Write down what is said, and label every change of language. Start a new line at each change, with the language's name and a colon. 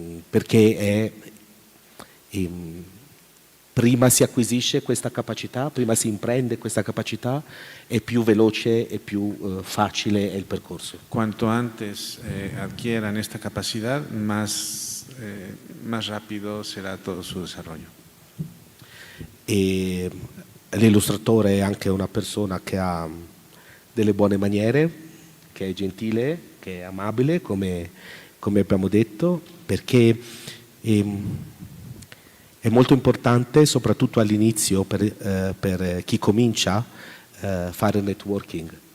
Italian: Perché prima si acquisisce questa capacità, prima si imprende questa capacità, è più veloce e più facile il percorso.
Spanish: Cuanto antes adquieran esta capacidad, más rápido será todo su desarrollo.
Italian: E l'illustratore è anche una persona che ha delle buone maniere, che è gentile, che è amabile, come abbiamo detto, perché è molto importante, soprattutto all'inizio, per chi comincia, fare networking.